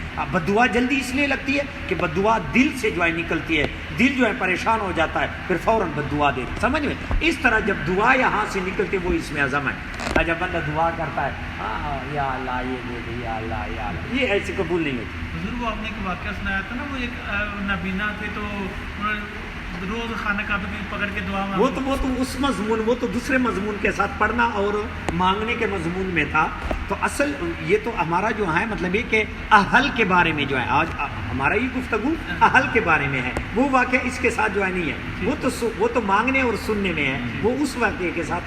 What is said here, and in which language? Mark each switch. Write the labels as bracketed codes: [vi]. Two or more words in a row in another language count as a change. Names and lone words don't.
[ur] اب بد دعا جلدی اس لیے لگتی ہے کہ بد دعا دل سے جو ہے نکلتی ہے، دل جو ہے پریشان ہو جاتا ہے، پھر فوراً بد دعا دے. سمجھ میں اس طرح جب دعا یہاں سے نکلتی ہے وہ اس میں اعظم ہے. جب بندہ دعا کرتا ہے ہاں یا اللہ یہ دے دے، یا اللہ یا اللہ، یہ ایسے قبول نہیں ہوتی. حضور وہ آپ نے ایک واقعہ سنایا تھا نا، وہ ایک نابینا تھے تو روز خانہ کعبے میں پکڑ کے دعا وہ تو اس مضمون، وہ تو دوسرے مضمون کے ساتھ پڑھنا اور مانگنے کے مضمون میں تھا. تو اصل یہ تو ہمارا جو ہے مطلب یہ کہ اہل کے بارے میں جو ہے آج ہمارا یہ گفتگو اہل کے بارے میں ہے. وہ واقعہ اس کے ساتھ جو ہے نہیں ہے، وہ تو مانگنے اور سننے میں ہے، وہ اس واقعے کے ساتھ ہے.